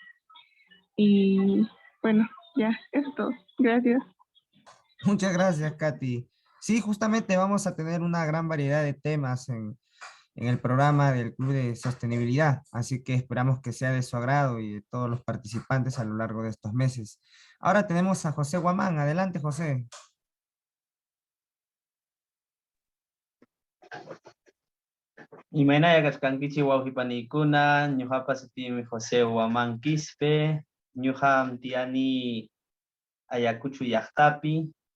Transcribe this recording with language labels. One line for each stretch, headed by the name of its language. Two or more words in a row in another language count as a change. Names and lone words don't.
Spanish: Y bueno, ya, eso es todo. Gracias. Muchas gracias, Katy. Sí, justamente vamos a tener una gran variedad de temas en el programa del Club de Sostenibilidad, así que esperamos que sea de su agrado y de todos los participantes a lo largo de estos meses. Ahora tenemos a José Guamán. Adelante, José.
Quechua: Imaynaya kaskankichik wawqipanikuna, ñuqapas sutimi José Guamán Quispe, ñuqam tiyani Ayacucho llaqtapi.